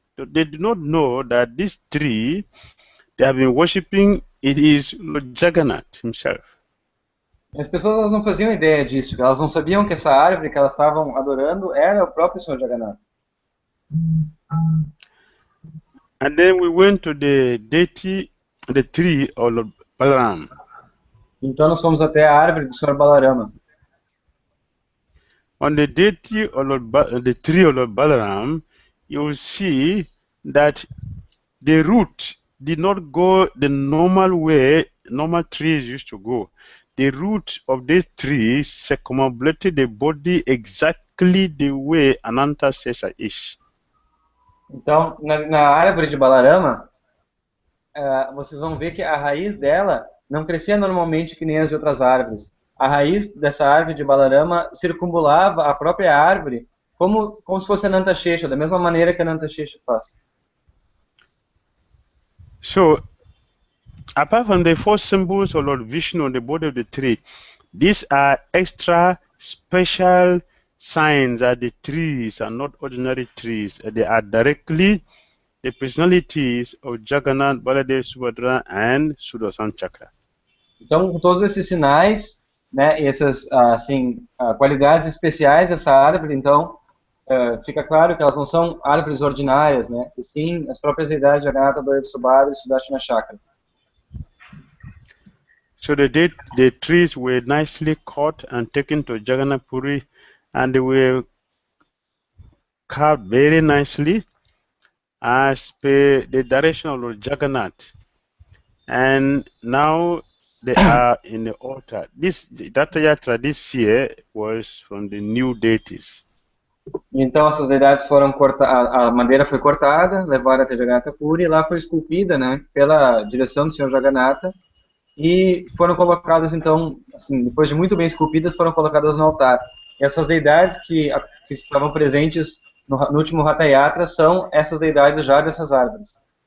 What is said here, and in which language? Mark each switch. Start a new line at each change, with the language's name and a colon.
English: They did not know that this tree they have been worshipping, it is Lord Jagannath himself.
Portuguese: As pessoas elas não faziam ideia disso, elas não sabiam que essa árvore que elas estavam adorando era o próprio Senhor Jagannatha.
English: And then we went to the tree of Lord Balaram.
Portuguese: Então nós fomos até a árvore do Senhor Balarama.
English: On the tree of Lord Balaram, you will see that the root did not go the normal way normal trees used to go. The root of this tree circumambulated the body exactly the way Ananta Sesha is.
Portuguese: Então, na árvore de Balarama, vocês vão ver que a raiz dela não crescia normalmente que nem as de outras árvores. A raiz dessa árvore de Balarama circumambulava a própria árvore como se fosse a Ananta Shesha, da mesma maneira que a Ananta Shesha faz.
English: So, apart from the four symbols of Lord Vishnu on the body of the tree, these are extra special signs that the trees are not ordinary trees. They are directly the personalities of Jagannath, Baladev, Subhadra, and Sudarshan Chakra.
Portuguese: Então, com todos esses sinais, né, e essas assim, qualidades especiais dessa árvore, então, fica claro que elas não são árvores ordinárias, né, e sim as próprias deidades de Jagannatha, Baladev, Subhadra e Sudarshana Chakra.
English: So the trees were nicely cut and taken to Jagannath Puri, and they were carved very nicely as per the direction of Lord Jagannath. And now they are in the altar. That yatra this year was from the new deities.
Portuguese: Então essas deidades foram cortadas, a madeira foi cortada, levaram até Jagannatha Puri, e lá foi esculpida, né, pela direção do Senhor Jagannatha, e foram colocadas, então, assim, depois de muito bem esculpidas, foram colocadas no altar. E essas deidades que estavam presentes no último Hatha Yatra são essas deidades já dessas árvores.